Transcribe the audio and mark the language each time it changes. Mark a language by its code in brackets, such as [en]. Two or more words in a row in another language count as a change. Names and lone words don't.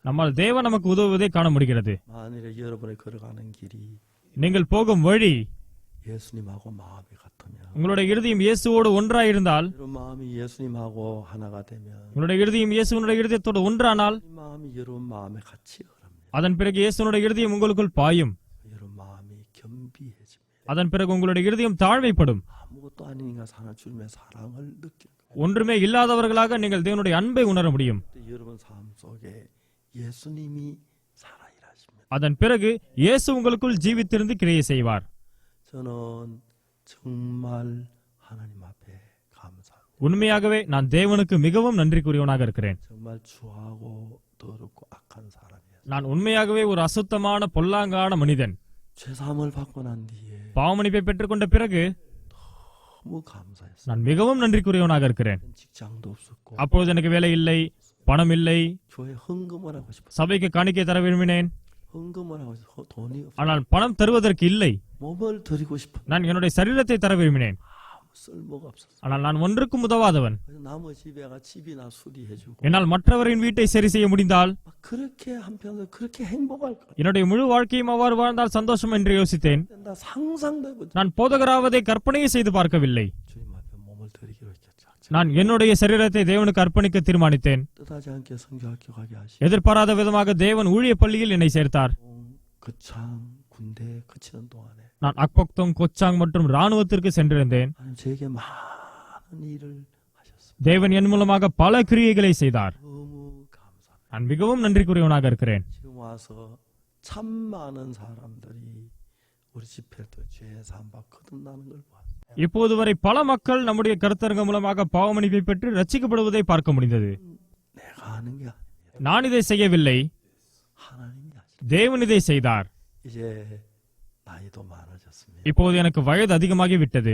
[ta] நம்மால் தேவன் நமக்கு உதவுவதை காண முடிகிறது. [ko] 만일에 여러분이 걸어가는 길이 [ta] நீங்கள் போகும் வழி [ko] 예수님하고 마음이 같으면 [ta] உங்களுடைய இருதயம் இயேசுவோடு ஒன்றாயிருந்தால், [ko] 여러분 마음이 예수님하고 하나가 되면 [ta] உங்களுடைய இருதயம் இயேசுனுடைய இருதயத்தோடு ஒன்றானால், [ko] 이 마음이 여러분 마음에 같이 흐릅니다. [ta] அதன் பிறகு இயேசுனுடைய இருதயம் உங்களுக்குள் பாயும். [ko] 여러분 마음이 겸비해집니다. [ta] அதன் பிறகு உங்களுடைய இருதயம் தாழ்மைப்படும். [ko] 아무것도 아닌 인간 사는 주님의 사랑을 느끼는 거예요. [ta] ஒன்றுமே இல்லாதவர்களாக நீங்கள் தேவனுடைய அன்பை உணர முடியும். [ko] 그때 여러분 삶 속에 예수님이 살아일하십니다. [ta] அதன் பிறகு இயேசு உங்களுக்குள் ஜீவித்திருந்து கிரியை செய்வார். [ko] 저는 정말 하나님 앞에 감사합니다. [ta] உண்மையாகவே நான் தேவனுக்கு மிகவும் நன்றிக்குரியவனாக இருக்கிறேன். [ko] 정말 추하고 더럽고 악한 사람이에요. [ta] நான் உண்மையாகவே ஒரு அசுத்தமான பொல்லாங்கான மனிதன். [ko] 죄사함을 받고 난 뒤에 [ta] பாவமன்னிப்பை பெற்றுக்கொண்ட பிறகு [ko] 너무 감사했어요. [ta] நான் மிகவும் நன்றிக்குரியவனாக இருக்கிறேன். [ko] 직장도 없었고 [ta] அப்பொழுது எனக்கு வேலை இல்லை, பணம் இல்லை, [ko] 교회 헌금을 하고 싶었어요. [ta] சபைக்கு காணிக்கை தர விரும்பினேன். [ko] 헌금을 하고 싶어 돈이 없어요. [ta] ஆனால் பணம் தருவதற்கு இல்லை. [ko] 몸을 드리고 싶어. [ta] நான் என்னுடைய சரீரத்தை தர விரும்பினேன். [ko] 아무 쓸모가 없었어요. [ta] ஆனால் நான் ஒன்றுக்கும் உதவாதவன். [ko] 그래서 남의 집에가 집이나 수리해주고 [ta] என்னால் மற்றவரின் வீட்டை சரி செய்ய முடிந்தால் [ko] 막 그렇게 한편으로 그렇게 행복할까? [ta] என்னுடைய முழு வாழ்க்கையும் அவ்வாறு வாழ்ந்தால் சந்தோஷம் என்று யோசித்தேன். [ko] 나 상상도 해보지. [ta] நான் போதகராவதை கற்பனையை செய்து பார்க்கவில்லை. [ko] 주님 앞에 몸을 드리기로 했죠. [ta] நான் என்னுடைய சரீரத்தை தேவனுக்கு அர்ப்பணிக்க தீர்மானித்தேன். [ko] 뜻하지 않게 성교학교 가게 하시고 [ta] எதிர்பாராத விதமாக தேவன் ஊழிய பள்ளியில் என்னை சேர்த்தார். [ko] 거창 군대 거치는 동안에 [ta] நான் அக்பக்தோங், கொச்சாங் மற்றும் ராணுவத்திற்கு சென்றிருந்தேன். [ko] 하나님 저에게 많은 일을 하셨습니다. [ta] தேவன் என் மூலமாக பல கிரியைகளை செய்தார். [ko] 너무 감사합니다. [ta] நான் மிகவும் நன்றிக்குரியவனாக இருக்கிறேன். [ko] 지금 와서 참 많은 사람들이 우리 집회 때 죄 사함 거듭나는 걸 봤어요. [ta] இப்போது வரை பல மக்கள் நம்முடைய கருத்தரங்கம் மூலமாக பாவமன்னிப்பை பெற்று ரட்சிக்கப்படுவதை பார்க்க முடிந்தது. [ko] 내가 하는 게 아닙니다. [ta] நான் இதை செய்யவில்லை, [ko] 하나님이 하시죠. [ta] தேவன் இதை செய்தார். [ko] 이제 나이도 많아졌습니다. [ta] இப்போது எனக்கு வயது அதிகமாகி விட்டது.